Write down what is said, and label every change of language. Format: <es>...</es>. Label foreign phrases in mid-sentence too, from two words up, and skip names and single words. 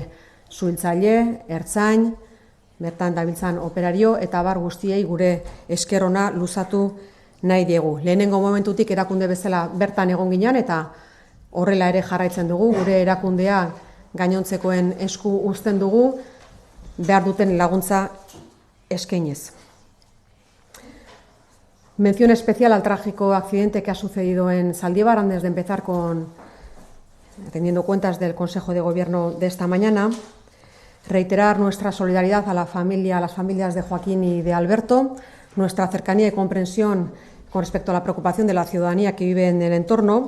<eu>Suhiltzaile, ertzain, bertan dabiltzan operario eta bar guztiei gure esker ona luzatu nahi diegu. Lehenengo momentutik erakunde bezala bertan egon ginen eta horrela ere jarraitzen dugu. Gure erakundea gainontzekoen esku uzten dugu, behar duten laguntza eskainez.</eu> <es>Mención especial al trágico accidente que ha sucedido en Zaldibar, antes de empezar teniendo cuentas del Consejo de Gobierno de esta mañana. Reiterar nuestra solidaridad a las familias de Joaquín y de Alberto, nuestra cercanía y comprensión con respecto a la preocupación de la ciudadanía que vive en el entorno.</es>